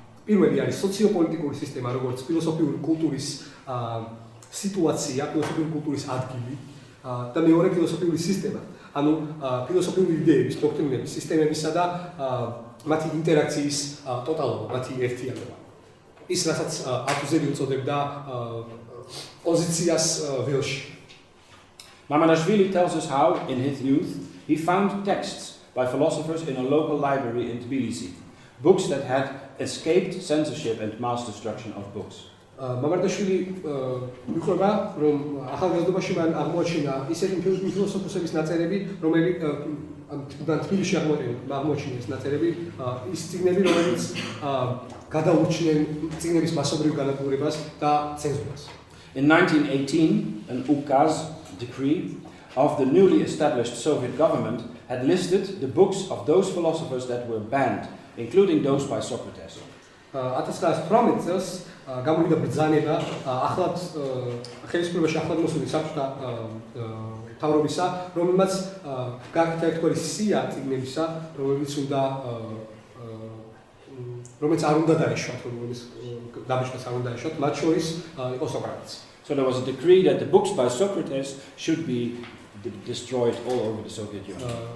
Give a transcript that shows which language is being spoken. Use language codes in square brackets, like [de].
[ka] პირველი არის სოციოპოლიტიკური სისტემა, როგორც ფილოსოფიური კულტურის სიტუაცია, ფილოსოფიური კულტურის ადგილი და მეორე ფილოსოფიური სისტემა, ანუ ფილოსოფიური იდეების, დოქტრინების, სისტემებისა და მათი ინტერაქციის ტოტალობა, მათი ერთიანობა. ის რასაც ათუზელი უწოდებდა პოზიციას ველში. [en] Mamardashvili tells us how, in his youth, he found texts by philosophers in a local library in Tbilisi, books that had escaped censorship and mass destruction of books. [ka] მამარდაშვილი მიხვდება, რომ ახალგაზრდობაში მან აღმოაჩინა ისეთი ფილოსოფოსების ნაწერები, თბილისში აღმოჩინეს ნაწერები ის წიგნები, რომელიც გადაურჩნენ წიგნების მასობრივ განადგურებას და ცენზურას. [en] In 1918, an ukaz decree of the newly established Soviet government had listed the books of those philosophers that were banned, including those by Socrates. [ka] 1918 წელს გამოვიდა ბრძანება ახლად ხელისუფლებაში ახლად მოსული საბჭოთა მთავრობისა, რომელმაც გააკეთა ერთგვარი სია წიგნებისა, რომელიც არ უნდა დაეშვათ, რომელიც დაბეჭდას არ უნდა ეშვათ, მათ შორის იყო სოკრატეს. [en] So there was a decree that the books by Socrates should be destroyed all over the Soviet Union.